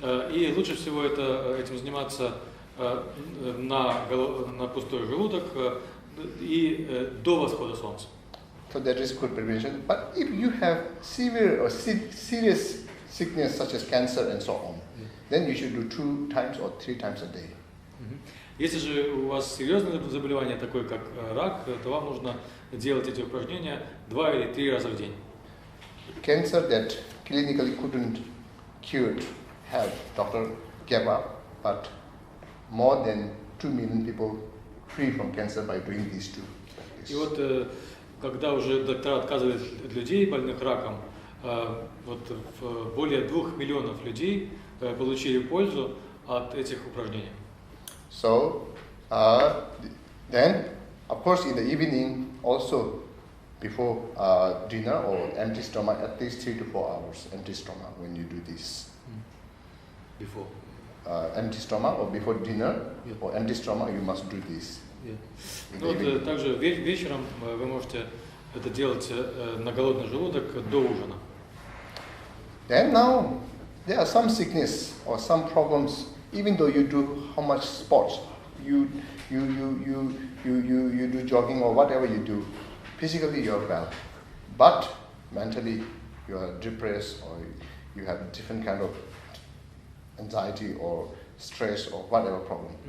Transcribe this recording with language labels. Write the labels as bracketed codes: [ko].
[ru] И лучше всего этим заниматься на пустой желудок и до восхода солнца. [en] So that is good prevention. But if you have severe or serious sickness such as cancer and so on, then you should do 2 times or 3 times a day. [ru] Если же у вас серьезное заболевание, такое как рак, то вам нужно делать эти упражнения 2 или 3 раза в день. [en] Cancer that clinically couldn't cured, help, doctor gave up, but more than 2 million people free from cancer by doing these two. [ru] И вот когда уже доктора отказывают от людей, больных раком, вот более 2 миллионов людей получили пользу от этих упражнений. [en] So, then, of course, in the evening, also before dinner or empty stomach, at least 3 to 4 hours empty stomach when you do this. Before. Empty stomach or before dinner or empty stomach, you must do this. [ru] Ну, вот, также вечером вы можете это делать на голодный желудок до ужина. [en] Then now, there are some sickness or some problems, even though you do how much sports, you do jogging or whatever you do, physically you're well, but mentally you are depressed or you have different kind of anxiety or stress or whatever problem.